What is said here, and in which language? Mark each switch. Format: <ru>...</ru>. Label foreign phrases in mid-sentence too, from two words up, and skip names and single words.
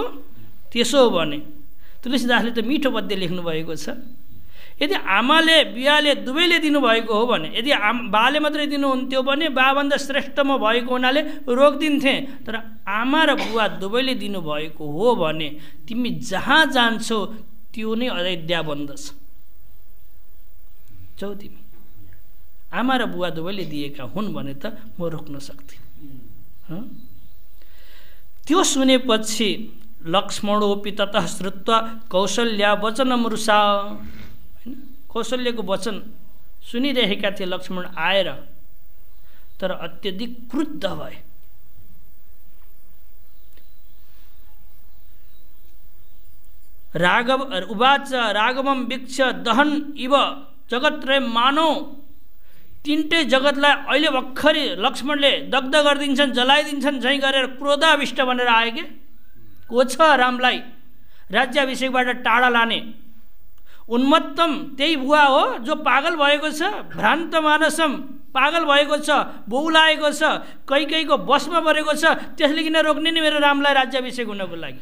<ne>त्यसो हो भने तुलसीदासले त मिठो पद्य लेख्नुभएको छ, यदि आमाले बिहाले दुवैले दिनुभएको हो भने, यदि बाले मात्रै दिनुहुन्थ्यो भने बाभन्दा श्रेष्ठ म भएको हुनाले रोकिदिन्थेँ, तर आमा र बुवा दुवैले दिनुभएको हो भने तिमी जहाँ जान्छौ त्यो नै अयोध्या बन्दछ। जाऊ तिमी, आमा र बुवा दुवैले दिएका हुन् भने त म रोक्न सक्दिनँ। त्यो सुनेपछि</ne> <sa>लक्ष्मणोपि ततः श्रुत्वा कौशल्या वचनमृषा,</sa> <ne>कौशल्यको वचन सुनिरहेका थिए लक्ष्मण आएर, तर अत्यधिक क्रुद्ध भए।</ne> <sa>राघव उवाच राघवम वीक्ष दहन इव जगत्रय मानव,</sa> <ne>तिनटै जगतलाई अहिले भर्खरै लक्ष्मणले दग्ध गरिदिन्छन्, जलाइदिन्छन् झैँ गरेर क्रोधाविष्ट भनेर आए के को छ रामलाई राज्याभिषेकबाट टाढा लाने उन्मत्तम त्यही बुवा हो जो पागल भएको छ,</ne> <sa>भ्रान्त मानसम</sa> <ne>पागल भएको छ, बौलाएको छ, कैकैको बसमा परेको छ, त्यसले किन रोक्ने नि मेरो रामलाई राज्याभिषेक हुनको लागि?</ne>